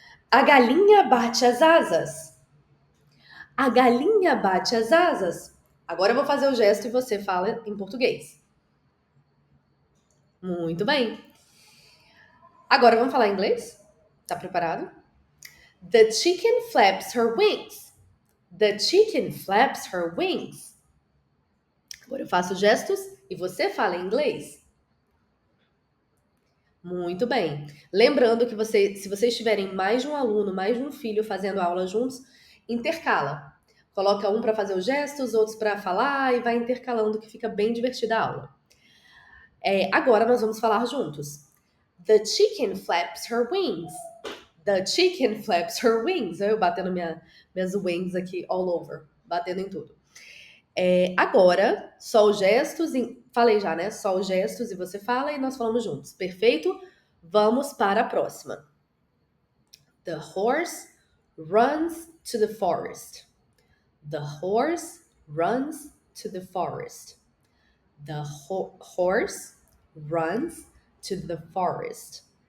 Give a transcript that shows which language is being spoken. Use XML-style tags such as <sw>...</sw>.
<pt>A galinha bate as asas. A galinha bate as asas. Agora eu vou fazer o gesto e você fala em português. Muito bem. Agora vamos falar em inglês? Tá preparado?</pt> <en>The chicken flaps her wings. The chicken flaps her wings.</en> <pt>Agora eu faço gestos e você fala em inglês. Muito bem. Lembrando que se vocês tiverem mais de um aluno, mais de um filho fazendo aula juntos, intercala. Coloca um para fazer os gestos, outros para falar e vai intercalando que fica bem divertida a aula. Agora nós vamos falar juntos.</pt> <en>The chicken flaps her wings. The chicken flaps her wings.</en> <pt>Eu batendo minhas wings aqui</pt> <en>all over,</en> <pt>batendo em tudo. Agora, só os gestos. Falei já, né? Só os gestos e você fala e nós falamos juntos. Perfeito? Vamos para a próxima.</pt> <en>The horse runs to the forest. The horse runs to the forest. The horse runs to the forest.</en>